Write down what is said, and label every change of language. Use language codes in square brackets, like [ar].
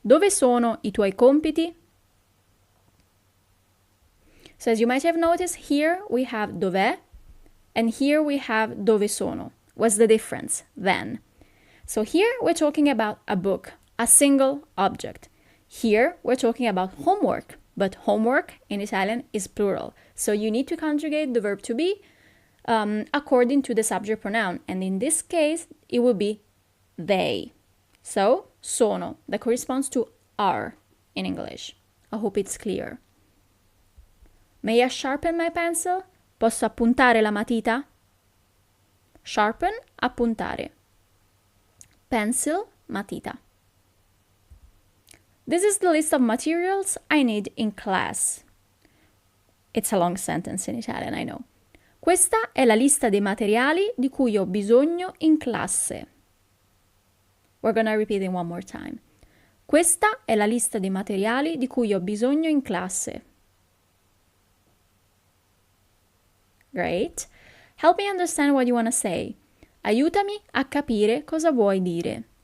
[it] Dove sono i tuoi compiti? [en] So as you might have noticed, here we have dov'è, and here we have dove sono. What's the difference then? So here we're talking about a book, a single object. Here we're talking about homework, but homework in Italian is plural. So you need to conjugate the verb to be according to the subject pronoun. And in this case, it will be they. So, sono, that corresponds to are in English. I hope it's clear. May I sharpen my pencil? [it] Posso appuntare la matita? [en] Sharpen, appuntare. Pencil, matita. This is the list of materials I need in class. It's a long sentence in Italian, I know. [it] Questa è la lista dei materiali di cui ho bisogno in classe. [en] We're gonna repeat it one more time. [it] Questa è la lista dei materiali di cui ho bisogno in classe. [en] Great. Help me understand what you want to say. [it] Aiutami a capire cosa vuoi dire.